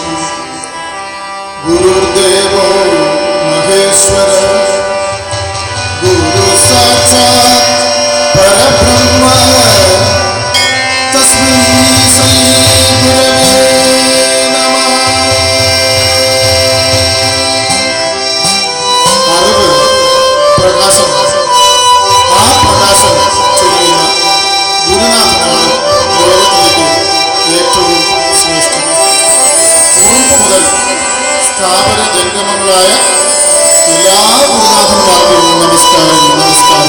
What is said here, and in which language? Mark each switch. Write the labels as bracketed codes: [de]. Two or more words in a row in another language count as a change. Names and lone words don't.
[sa] गुरुर्देवो महेश्वर गुरु साक्षात् परब्रह्म तस्मै श्री गुरवे नमः. [ml] അറിവ് പ്രകാശം, ആ പ്രകാശം ചൊരിയുന്ന ഗുരുനാഥനാണ് ലോകത്തിലേക്ക് ഏറ്റവും ശ്രേഷ്ഠം. ഉറുമ്പ് മുതൽ സ്ഥാപന ജംഗമങ്ങളായ എല്ലാ ഗുരുനാഥന്മാർക്കും നമസ്കാരം.